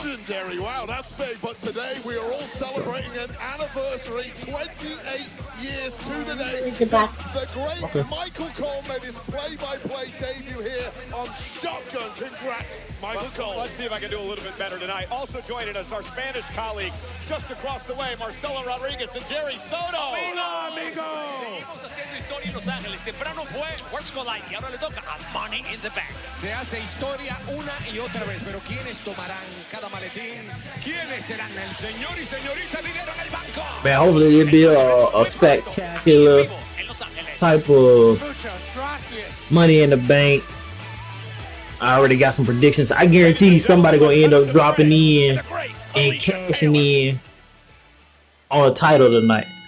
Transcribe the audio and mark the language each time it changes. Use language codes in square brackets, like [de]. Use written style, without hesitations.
[en] Legendary, wow, that's big. But today we are all celebrating an anniversary, 28 years to the day since the great Michael Cole made his play-by-play debut here on Shotgun. Congrats, Michael Cole. Let's see if I can do a little bit better tonight. Also joining us, our Spanish colleagues, just across the way, Marcelo Rodriguez and Jerry Soto. [es] Hola, amigo. Seguimos haciendo historia en Los Ángeles. Temprano fue World Collide y ahora le toca a Money in the Bank. Se hace historia una y otra vez, pero ¿quiénes tomarán cada maletín? ¿Quiénes serán el señor y señorita dinero en el banco? [en] Man, hopefully it'll be a spectacular type of Money in the Bank. I already got some predictions. I guarantee somebody gonna end up dropping in and cashing in on a title tonight.